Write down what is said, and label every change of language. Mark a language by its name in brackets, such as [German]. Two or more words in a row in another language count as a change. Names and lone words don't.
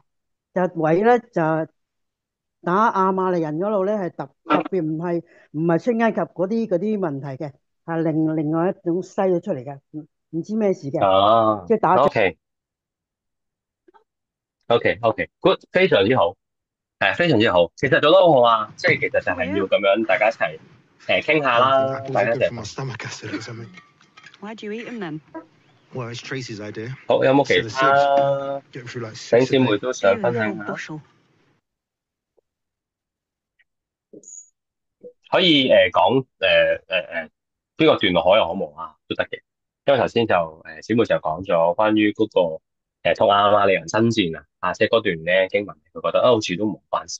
[Cantonese] 啦，就唯一咧就打亞瑪力人嗰度咧係特別唔係出埃及嗰啲問題嘅，係另外一種西咗出嚟嘅，唔知咩事嘅，啊即係打仗。， [English] OK OK OK good， [Cantonese] 非常之好，非常之好。其實做得好好啊，即係其實就係要咁樣大家一齊傾下 [English] I think 啦， apples [Cantonese] 大 [English] are [Cantonese] 家一 [English] good [Cantonese] 齊 [English] for my stomach acid or something. Why'd you eat them then? Well, it's Tracy's idea. [Cantonese] 好，有冇其 [English] Instead of [Cantonese] 他 [English] six, getting through like [Cantonese] 弟兄 [English] six a [Cantonese] 姊妹 [English] day. [Cantonese] 都想 [English] Ew, [Cantonese] 分 [English] the [Cantonese] 享 [English] whole [Cantonese] 下？ [English] bushel. [Cantonese] 可以講邊個段落可有可無啊，都得嘅。因為頭先就小妹就講咗關於嗰、個同亞瑪力人爭戰即係嗰段咧經文，佢覺得好似都冇關事。